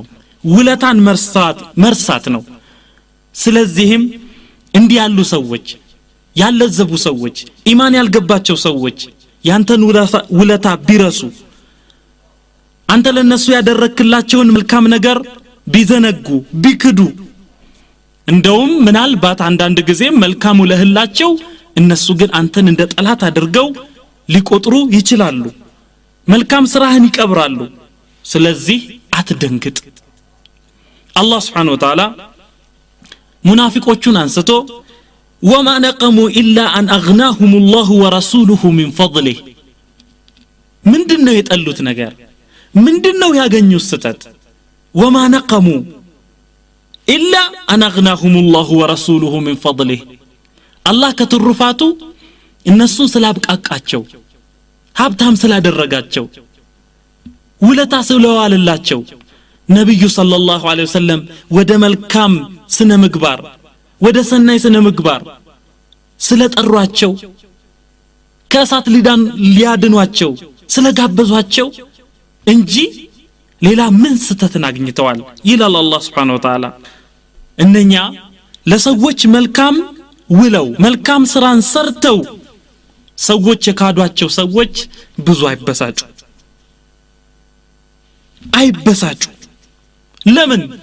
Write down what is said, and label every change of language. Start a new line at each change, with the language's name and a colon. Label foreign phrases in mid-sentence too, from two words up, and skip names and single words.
Amharic: ውለታን መርሳት ነው ስለዚህም እንዲያሉ ሰዎች ያለዘቡ ሰዎች ኢማን ያልገባቸው ሰዎች ያንተን ውለታ ቢረሱ አንተ ለነሱ ያደረክላቸውን መልካም ነገር ቢዘነጉ ቢክዱ እንደውም ምናልባት አንዳንድ ጊዜ መልካሙ ለህላቸው እነሱ ግን አንተን እንደ ጠላት አድርገው ሊቆጥሩ ይችላሉ መልካም ስራህን ይቀብራሉ ስለዚህ አትደንግጥ አላህ
Arabic: سبحانه وتعالى
Amharic: ሙናፊቆቹን አንስቶ
Arabic: وما نقموا الا ان اغناهم الله ورسوله من فضله
Amharic: ምንድነው የጠሉት ነገር ምንድነው ያገኙት ስተት
Arabic: وما نقموا الا ان اغناهم الله ورسوله من فضله الله
Amharic: ከተሩፋቱ እነሱን ስላብቃቃቸው ሀብታም ስላደረጋቸው ውለታ ስለዋለላቸው ነብዩ
Arabic: صلى الله عليه وسلم
Amharic: ወደ መልካም ስነ ምግባር ወደ ሰናይ ስነ ምግባር ስለጠሯቸው ከእሳት ሊያድኗቸው ስለጋበዟቸው እንጂ ሌላ ምን ስተትን አግኝተዋል ይላል አላህ
Arabic: سبحانه وتعالى
Amharic: እነኛ ለሰዎች መልካም ውለው መልካም ስራን ሰርተው ሰዎች የካዷቸው ሰዎች ብዙ አይበሳጩ ለምን